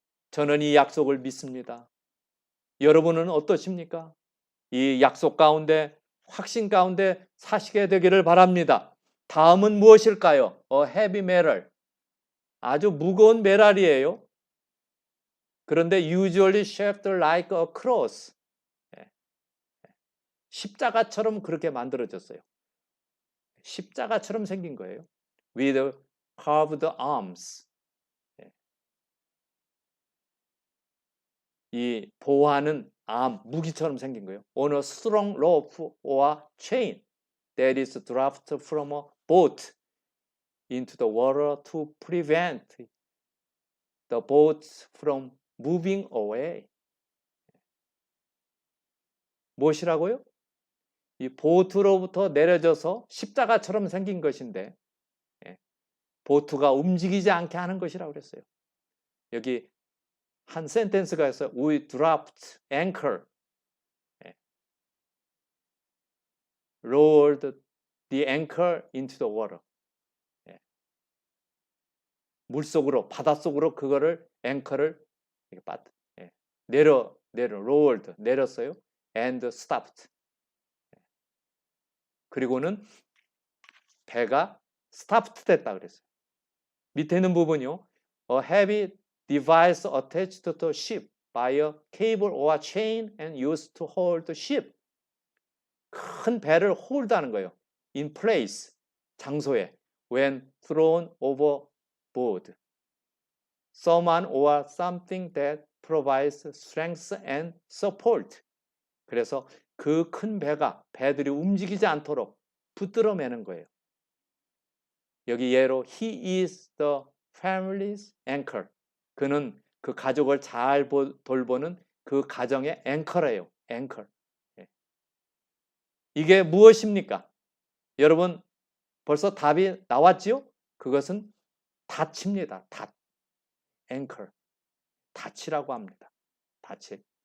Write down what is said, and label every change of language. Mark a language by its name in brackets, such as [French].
[Korean] 저는 이 약속을 믿습니다. 여러분은 어떠십니까? 이 약속 가운데 확신 가운데 사시게 되기를 바랍니다. 다음은 무엇일까요? [English] heavy metal. [Korean] 아주 무거운 메랄이에요. 그런데 [English] usually shaped like a cross. [Korean] 십자가처럼 그렇게 만들어졌어요. 십자가처럼 생긴 거예요. [English] With carved arms. [Korean] 이 보호하는 암, 무기처럼 생긴 거예요. [English] On a strong rope or chain that is dropped from a boat into the water to prevent the boat from moving away. [Korean] 무엇이라고요? 이 보트로부터 내려져서 십자가처럼 생긴 것인데 보트가 움직이지 않게 하는 것이라고 그랬어요. 여기 한 센텐스가 있어요. [English] We dropped anchor, lowered the anchor into the water. [Korean] 물속으로, 바닷속으로 그거를 앵커를 [English] lowered, [Korean] 내렸어요. [English] And stopped. [Korean] 그리고는 배가 stopped 됐다 그랬어요. 밑에 있는 부분이요. [English] A heavy device attached to the ship by a cable or chain and used to hold the ship. [Korean] 큰 배를 홀드하는 거예요. [English] In place, [Korean] 장소에. [English] When thrown overboard. Someone or something that provides strength and support. [Korean] 그래서 그 큰 배가 배들이 움직이지 않도록 붙들어 매는 거예요. 여기 예로 [English] he is the family's anchor. [Korean] 그는 그 가족을 잘 돌보는 그 가정의 앵커래요. 앵커. 이게 무엇입니까? 여러분 벌써 답이 나왔지요? 그것은 닻입니다. 닻. 앵커. 닻이라고 합니다. 닻이.